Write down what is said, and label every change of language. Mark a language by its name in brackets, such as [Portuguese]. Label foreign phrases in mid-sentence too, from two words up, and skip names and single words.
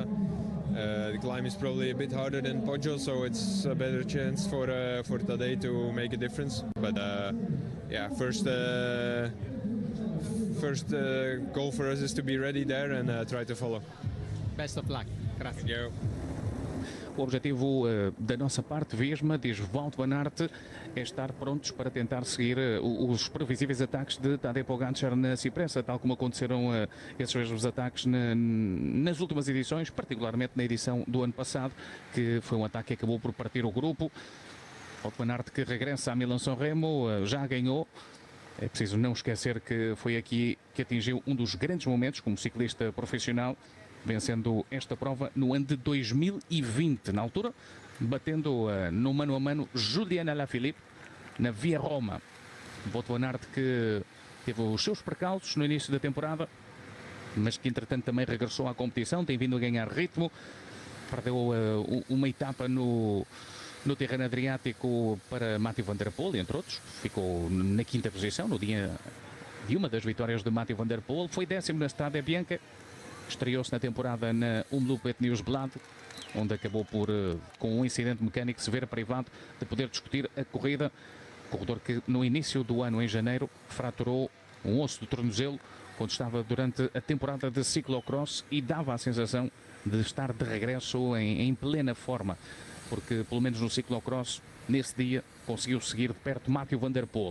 [English] The climb is probably a bit harder than Poggio, so it's a better chance for Tadej to make a difference. But yeah, first goal for us is to be ready there and try to follow. Best of luck. Gracias. Thank you. [Portuguese] O objetivo da nossa parte, Visma, diz Wout van Aert, é estar prontos para tentar seguir os previsíveis ataques de Tadej Pogačar na Cipressa, tal como aconteceram esses mesmos ataques nas últimas edições, particularmente na edição do ano passado, que foi um ataque que acabou por partir o grupo. Wout van Aert, que regressa a Milan-San Remo, já ganhou. É preciso não esquecer que foi aqui que atingiu um dos grandes momentos como ciclista profissional, vencendo esta prova no ano de 2020, na altura, batendo no mano a mano Julian Alaphilippe na Via Roma. Wout van Aert, que teve os seus percalços no início da temporada, mas que entretanto também regressou à competição, tem vindo a ganhar ritmo, perdeu uma etapa no terreno Adriático para Mathieu van der Poel, entre outros, ficou na 5ª posição no dia de uma das vitórias de Mathieu van der Poel, foi 10º na Strade Bianca, estreou-se na temporada na Omloop Het Nieuwsblad, onde acabou por, com um incidente mecânico, se ver privado de poder discutir a corrida. Corredor que no início do ano, em janeiro, fraturou um osso do tornozelo quando estava durante a temporada de ciclocross e dava a sensação de estar de regresso em plena forma, porque pelo menos no ciclocross, nesse dia, conseguiu seguir de perto Mathieu van der Poel.